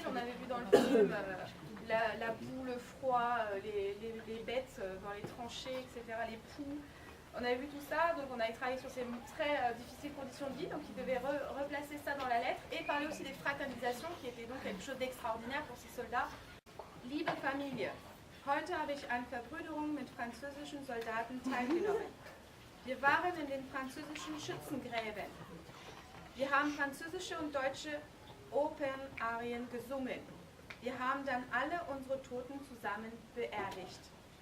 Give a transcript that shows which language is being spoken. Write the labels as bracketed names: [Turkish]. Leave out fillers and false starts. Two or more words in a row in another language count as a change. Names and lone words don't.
[French] On avait vu dans le film la boue, le froid, les bêtes dans les tranchées, etc., les poux. On avait vu tout ça, donc on avait travaillé sur ces très difficiles conditions de vie, donc il devait replacer ça dans la lettre et parler aussi des fraternisations, qui étaient donc quelque chose d'extraordinaire pour ces soldats. [German] Liebe Familie, heute habe ich an Verbrüderung mit französischen Soldaten teilgenommen. Wir waren in den französischen Schützengräben. Wir haben französische und deutsche Opernarien gesungen. Wir haben dann alle unsere Toten zusammen beerdigt.